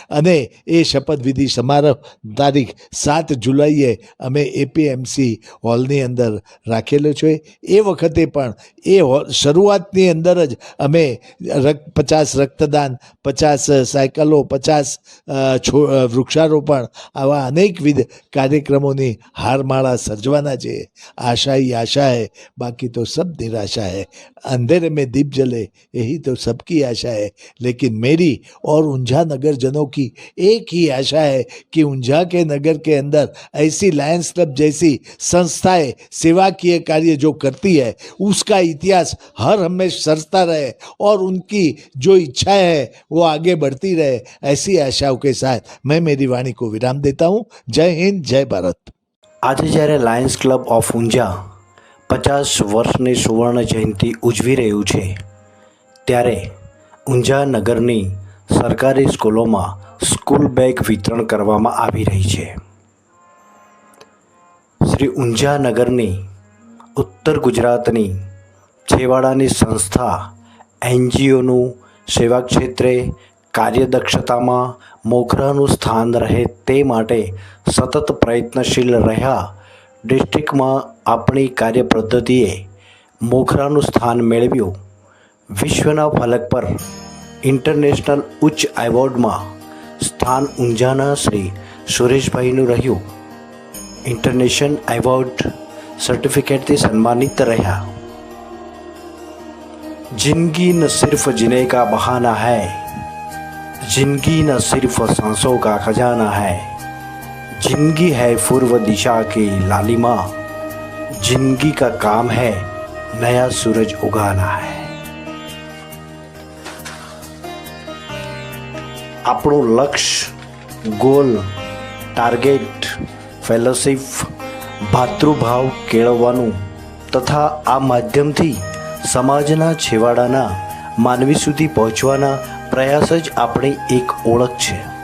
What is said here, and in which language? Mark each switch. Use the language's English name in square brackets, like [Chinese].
[Gujarati] અને એ શપથવિધિ સમારોહ તારીખ 7 જુલાઈએ અમે એપીએમસી હોલની અંદર રાખેલો છે. એ વખતે પણ એ શરૂઆતની અંદર જ અમે 50 રક્તદાન, 50 સાયકલો, 50 વૃક્ષારોપણ, આવા અનેકવિધ કાર્યક્રમોની હારમાળા સર્જવાના છે. [Hindi] आशा ही आशा है, बाकी तो सब निराशा है. अंधेरे में दीप जले यही तो सबकी आशा है, लेकिन मेरी और ऊंझा नगरजनों की एक ही आशा है कि ऊंझा के नगर के अंदर ऐसी लायंस क्लब जैसी संस्थाएं सेवाकीय कार्य जो करती है उसका इतिहास हर हमेशा सरता रहे और उनकी जो इच्छाएं है वो आगे बढ़ती रहे. ऐसी आशाओं के साथ मैं मेरी वाणी को विराम देता हूँ. जय हिंद, जय भारत. [Gujarati] આજે જ્યારે લાયન્સ ક્લબ ઓફ ઊંઝા 50 વર્ષની સુવર્ણ જયંતિ ઉજવી રહ્યું છે, ત્યારે ઊંઝા નગરની સરકારી સ્કૂલોમાં સ્કૂલ બેગ વિતરણ કરવામાં આવી રહી છે. શ્રી ઊંઝા નગરની ઉત્તર ગુજરાતની છેવાડાની સંસ્થા NGOનું સેવા ક્ષેત્રે કાર્યદક્ષતામાં મોખરાનું સ્થાન રહે તે માટે સતત પ્રયત્નશીલ રહ્યા ડિસ્ટ્રિક્ટમાં આપણી કાર્યપદ્ધતિએ મોખરાનું સ્થાન મેળવ્યું. વિશ્વના ફલક પર ઇન્ટરનેશનલ ઉચ્ચ એવોર્ડમાં સ્થાન ઊંઝાના શ્રી સુરેશભાઈનું રહ્યું. [Hindi] इंटरनेशनल अवार्ड सर्टिफिकेट से सम्मानित रहा. जिंदगी न सिर्फ जीने का बहाना है, जिंदगी न सिर्फ सांसों का खजाना है, जिंदगी है पूर्व दिशा की लालिमा, जिंदगी का काम है नया सूरज उगाना है. [Gujarati] આપણું લક્ષ્ય, ગોલ, ટાર્ગેટ, ફેલોશિપ, ભાતૃભાવ કેળવવાનું તથા આ માધ્યમથી સમાજના છેવાડાના માનવી સુધી પહોંચવાના પ્રયાસ જ આપણી એક ઓળખ છે.